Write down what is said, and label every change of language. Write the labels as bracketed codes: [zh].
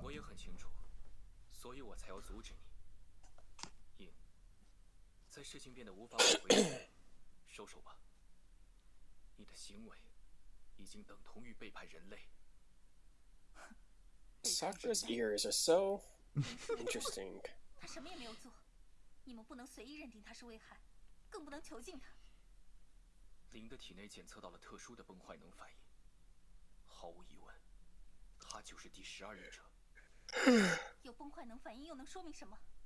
[zh] 我也很清楚，所以我才要阻止你。因在事情变得无法挽回时，收手吧。你的行为已经等同于背叛人类。 [en] Sakura's ears are so interesting. [zh] 他什么也没有做，你们不能随意认定他是危害，更不能囚禁他。灵的体内检测到了特殊的崩坏能反应，毫无疑问，他就是第12忍者。有崩坏能反应又能说明什么？